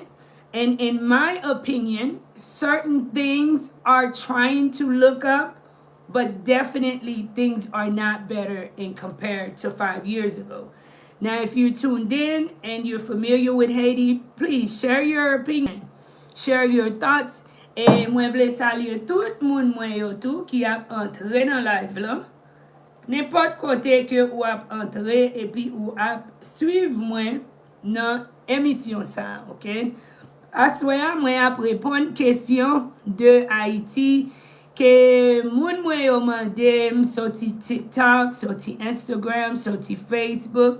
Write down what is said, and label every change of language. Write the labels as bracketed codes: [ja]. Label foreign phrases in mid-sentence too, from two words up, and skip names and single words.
[en] And in my opinion, certain things are trying to look up, but definitely things are not better in compared to 5 years ago. Now, if you're tuned in and you're familiar with Haiti, please share your opinion, share your thoughts. [ht] Et mwen vle salye tout moun mwen yo tou ki ap entre nan live la. N'importe kote ke ou ap entre epi ou ap suiv mwen nan emisyon sa, ok? Aswaya mwen ap repon kesyon de Haiti ke moun mwen yo mandem soti TikTok, soti Instagram, soti Facebook.